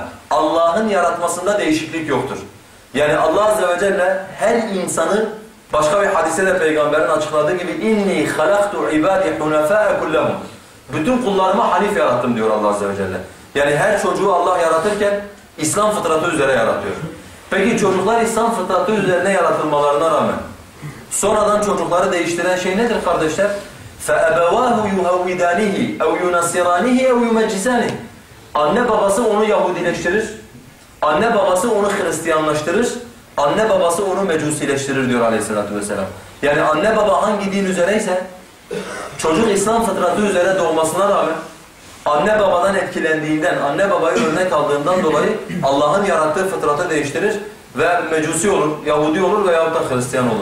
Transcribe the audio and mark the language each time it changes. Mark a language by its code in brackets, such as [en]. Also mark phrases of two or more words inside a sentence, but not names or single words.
[tr] Allah'ın yaratmasında değişiklik yoktur. Yani Allah Azze ve Celle her insanı başka bir hadise de peygamberin açıkladığı gibi [ar] إني خلقت عبادي حنفاء كلهم. [tr] Bütün kullarımı hanif yarattım diyor Allah Azze ve Celle. Yani her çocuğu Allah yaratırken İslam fıtratı üzere yaratıyor. Peki çocuklar İslam fıtratı üzerine yaratılmalarına rağmen sonradan çocukları değiştiren şey nedir kardeşler? [ar] فَأَبَوَاهُ يُهَوِّدَانِهِ اَوْ يُنَصِّرَانِهِ اَوْ يُمَجِّسَانِهِ. [tr] Anne babası onu Yahudileştirir, anne babası onu Hristiyanlaştırır, anne babası onu Mecusileştirir diyor Aleyhisselatü Vesselam. Yani anne baba hangi din üzereyse çocuk İslam fıtratı üzere doğmasına rağmen anne babadan etkilendiğinden, anne babayı örnek aldığından dolayı Allah'ın yarattığı fıtratı değiştirir ve Mecusi olur, Yahudi olur veyahut da Hristiyan olur.